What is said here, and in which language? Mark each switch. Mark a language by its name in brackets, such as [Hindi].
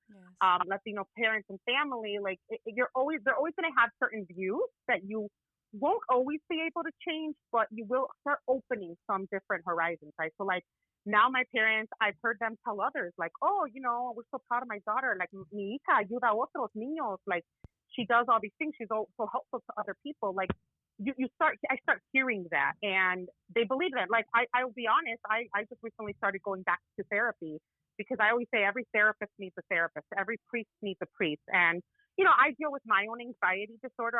[English] Yes. Latino parents and family, like they're always gonna have certain views that you won't always be able to change, but you will start opening some different horizons, right? So like now my parents, I've heard them tell others like, oh, you know, we're so proud of my daughter. [Spanish] Like, mi hija ayuda a otros niños. [English] Like, she does all these things. She's so helpful to other people. Like, I start hearing that, and they believe that. Like, I'll be honest, I just recently started going back to therapy, because I always say every therapist needs a therapist. Every priest needs a priest. And, you know, I deal with my own anxiety disorder.